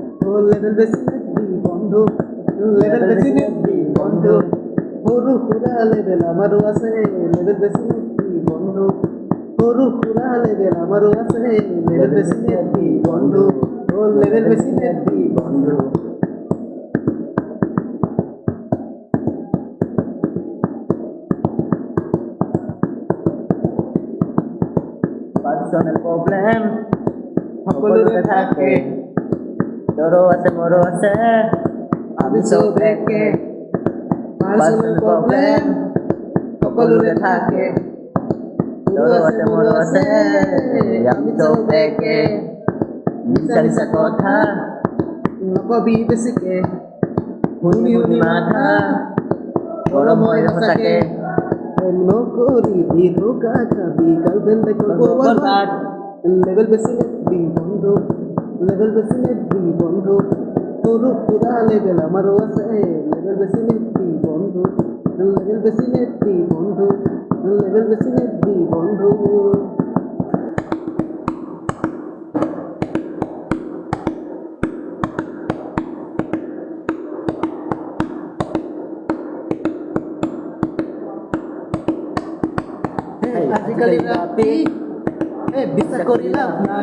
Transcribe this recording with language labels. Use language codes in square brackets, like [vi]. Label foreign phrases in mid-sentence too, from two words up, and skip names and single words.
[bn] লেভেল বেশি নেবি বন্ধু, লেভেল বেশি নেবি বন্ধু, [as] সৰু সুৰা লেভেল আমাৰো আছে, [bn] লেভেল বেশি নেবি বন্ধু, [as] সৰু সুৰা লেভেল আমাৰো আছে, [bn] লেভেল বেশি নেবি বন্ধু, লেভেল বেশি নেবি বন্ধু। [en] personal problem [as] সকলোৰে থাকে, তোৰো আছে মোৰো আছে, আমি চব একে। [en] personal problem [as] সকলোৰে থাকে, তোৰো আছে মোৰো আছে, আমি চব একে। মিছা মিছা কথা নকবি বেছিকে, শুনি শুনি মাথা গৰম হয় সঁচাকে। প্রেম নকরিবি ধোকা খাবি, [bn] গার্লফ্রেন্ড করবো বরবাদ, লেভেল বেশি নেবি বন্ধু, লেভেল বেশি নেবি বন্ধু, [as] সৰু সুৰা লেভেল আমারও আছে, [bn] লেভেল বেশি নেবি বন্ধু, লেভেল বেশি নেবি বন্ধু, লেভেল বেশি নেবি বন্ধু। [as] আজিকালি ৰাতি বিশ্বাস কৰি লাভ নাই,